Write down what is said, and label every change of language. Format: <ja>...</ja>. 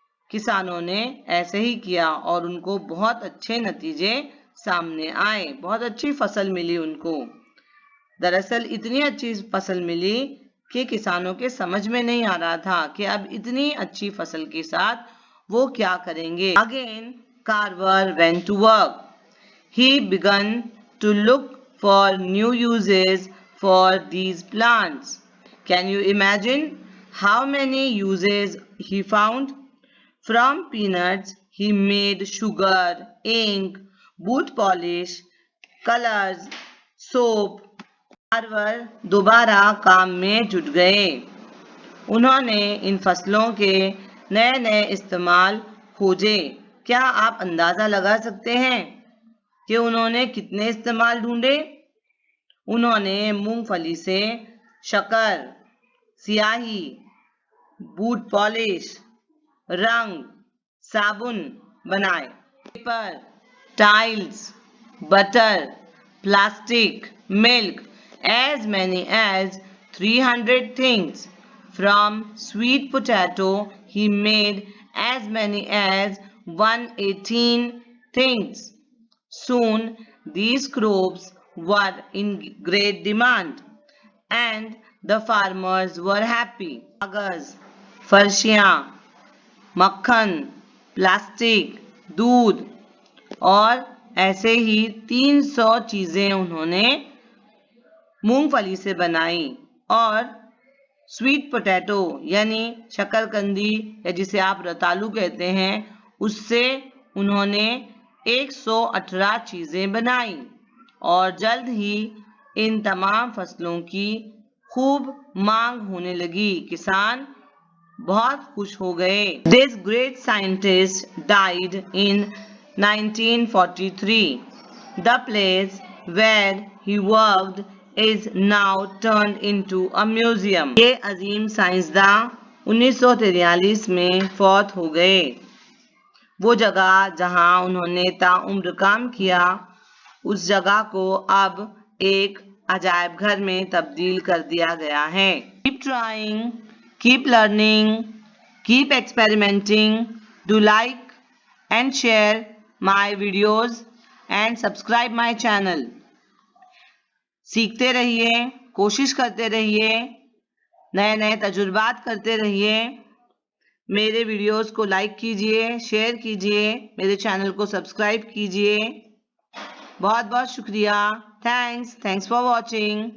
<hi>किसानों ने ऐसे ही किया और उनको बहुत अच्छे नतीजे सामने आए, बहुत अच्छी फसल मिली उनको। दरअसल इतनी अच्छी फसल मिली कि किसानों के समझ में नहीं आ रहा था कि अब इतनी अच्छी फसल के साथ वो क्या करेंगे।</hi> <en>Again, Carver went to work. He began to look for new uses for these plants. Can you imagine how many uses he found? From peanuts, he made sugar, ink, boot polish, colors, soap.</en> <hi>Carver दोबारा काम में जुट गए। उन्होंने इन फसलों के नए नए इस्तेमाल खोजे। क्या आप अंदाजा लगा सकते हैं कि उन्होंने कितने इस्तेमाल ढूंढे? उन्होंने मूंगफली से शक्कर, स्याही, बूट पॉलिश, रंग, साबुन बनाए।</hi> <en>Paper, tiles, butter, plastic, milk, as many as 300 things. From sweet potato, he made as many as 118 things. Soon, these crops were in great demand and the farmers were happy.</en> <hi>कागज, फर्शियाँ, मक्खन, plastic, दूध और ऐसे ही 300 चीजें उन्होंने मूंगफली से बनाई और स्वीट पोटैटो यानी शकरकंदी या जिसे आप रतालू कहते हैं उससे उन्होंने 118 चीजें बनाई और जल्द ही इन तमाम फसलों की खूब मांग होने लगी। किसान बहुत खुश हो गए।</hi> <en>This great scientist died in 1943. The place where he worked is now turned into a museum.</en> <hi>ये अजीम साइंसदान 1943 में फौत हो गए। वो जगह जहां उन्होंने ताउम्र काम किया उस जगह को अब एक अजायब घर में तब्दील कर दिया गया है।</hi> <en>Keep trying, keep learning, keep experimenting. Do like and share my videos and subscribe my channel.</en> <hi>सीखते रहिए, कोशिश करते रहिए, नए नए तजुर्बात करते रहिए। मेरे वीडियोस को लाइक कीजिए, शेयर कीजिए, मेरे चैनल को सब्सक्राइब कीजिए। बहुत बहुत शुक्रिया।</hi> <en>Thanks for watching.</en>